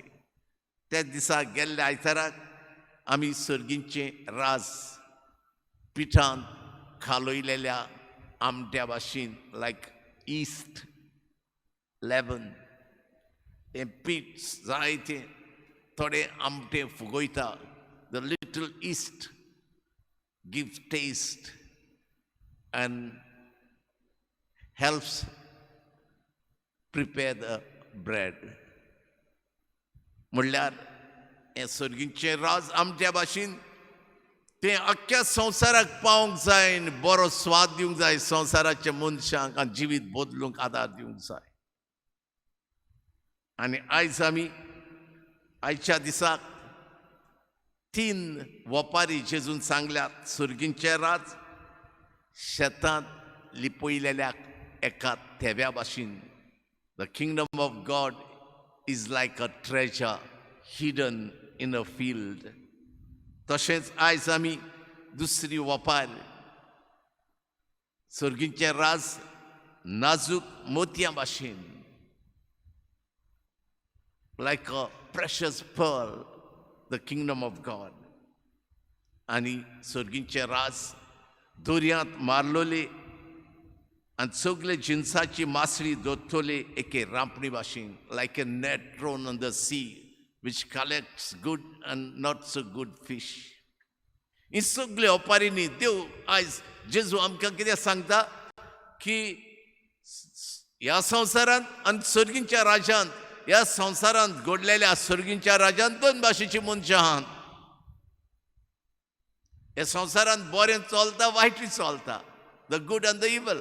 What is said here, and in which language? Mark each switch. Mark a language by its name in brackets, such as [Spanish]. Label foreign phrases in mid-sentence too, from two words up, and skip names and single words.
[Konkani] ते दिसा गेल्ल्या आयताराक आमी सुर्गींचें राज पिठांत खालयलेल्या आमट्या भाशेन [English] like yeast leaven [Konkani] हें पीठ जायतें थोडे आमटे फुगयता. [English] the little yeast gives taste and helps prepare the bread. [Konkani] म्हणल्यार हें सुर्गींचें राज आमच्या भाशेन तें अख्ख्या संवसाराक पावूंक जाय आनी बरो स्वाद दिवंक जाय संवसाराच्या मनशांक आनी जिवीत बदलूंक आदार दिवंक जाय. आनी आयज आमी आयच्या दिसाक 3 वपारी जेजून सांगल्यात सुर्गींचें राज शेतांत लिपयलेल्या एका थेव्या भाशेन. [English] the kingdom of God is like a treasure hidden in a field. [Konkani] तशेंच आयज आमी दुसरी वपार सुर्गींचें राज नाजूक मोतयां भाशेन [English] like a precious pearl, the kingdom of God. [Konkani] आनी सुर्गींचें राज दोर्यांत मारलोले आनी सगळे जिन्साची मासळी दोत्तोले एके रांपणी भाशेन [English] like a net thrown on the sea which collects good and not so good fish. [Konkani] ही सगळी ओपारींनी देव आयज जेजू आमकां कितें सांगता की ह्या संवसारांत आनी सर्गींच्या राज्यांत ह्या संवसारांत घडलेल्या सर्गींच्या राज्यांत दोन भाशेची मनशां आहात. ह्या संवसारांत बरें चलता वायटूय चलता, [English] the good and the evil.